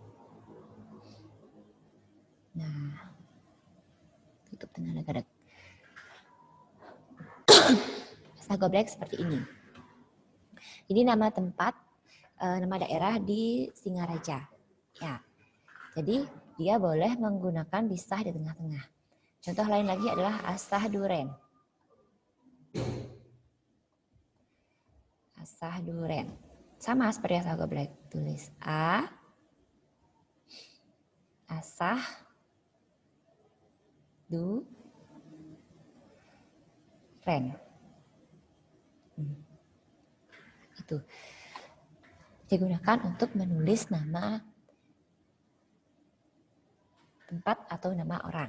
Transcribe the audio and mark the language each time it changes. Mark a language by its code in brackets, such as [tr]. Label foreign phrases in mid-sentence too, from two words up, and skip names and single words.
[id] Nah, tutup dengan agak asah go black seperti ini. Ini nama tempat, nama daerah di Singaraja. Ya, jadi dia boleh menggunakan bisah di tengah-tengah. Contoh lain lagi adalah asah duren. Asah duren. Sama seperti asah goblek. Tulis A, asah, du, ren. Itu digunakan untuk menulis nama tempat atau nama orang.